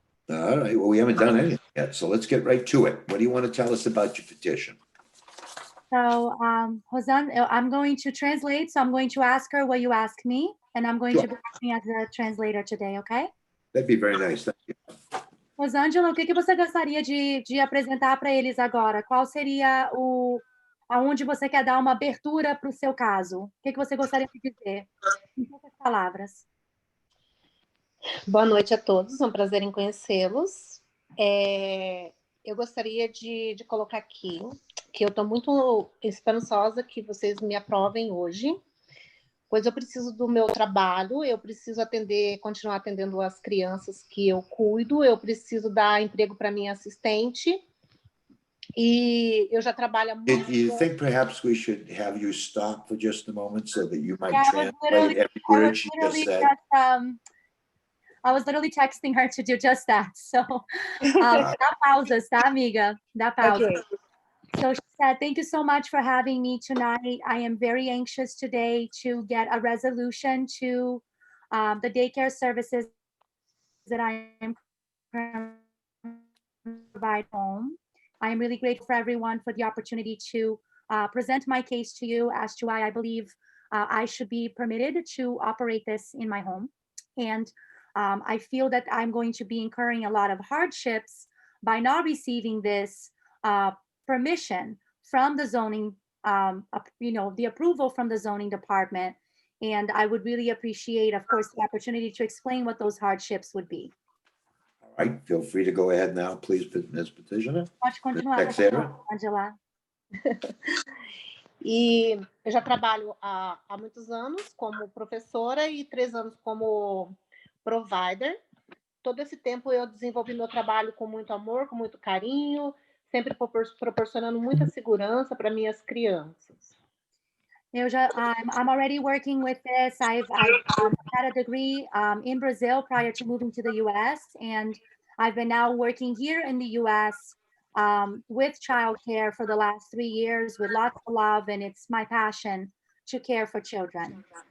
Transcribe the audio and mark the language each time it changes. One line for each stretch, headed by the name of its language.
English: All right, well, we haven't done anything yet, so let's get right to it. What do you want to tell us about your petition? So, I'm going to translate. So I'm going to ask her what you ask me, and I'm going Sure. to be acting as a translator today, okay? That'd be very nice, thank you.
Portuguese: Rosângela, o que você gostaria de apresentar para eles agora? Qual seria aonde você quer dar uma abertura para o seu caso? O que você gostaria de dizer? Em poucas palavras. Boa noite a todos, é um prazer em conhecê-los. Eu gostaria de colocar aqui que eu estou muito esperançosa que vocês me aprovem hoje, pois eu preciso do meu trabalho, eu preciso continuar atendendo as crianças que eu cuido, eu preciso dar emprego para minha assistente, e eu já trabalho há muito
English: Do you
Portuguese: tempo.
English: think perhaps we should have you stop for just a moment so that you might Yeah, translate every word she just said? I was literally texting her to do just that.
Portuguese: So, dá pausas, tá, amiga? Dá pausas.
English: Okay. So she said, thank you so much for having me tonight. I am very anxious today to get a resolution to the daycare services that I am provide home. I am really grateful for everyone for the opportunity to present my case to you as to why I believe I should be permitted to operate this in my home. And I feel that I'm going to be incurring a lot of hardships by not receiving this permission from the zoning, the approval from the zoning department. And I would really appreciate, of course, the opportunity to explain what those hardships would be. All right, feel free to go ahead now, please, Ms. Petitioner.
Portuguese: Pode continuar, Texera. Angela. E eu já trabalho há muitos anos como professora e 3 anos como provider. Todo esse tempo eu desenvolvi meu trabalho com muito amor, com muito carinho, sempre proporcionando muita segurança para minhas crianças.
English: I'm already working with this. I've had a degree in Brazil prior to moving to the US, and I've been now working here in the US with childcare for the last 3 years with lots of love, and it's my passion to care for children.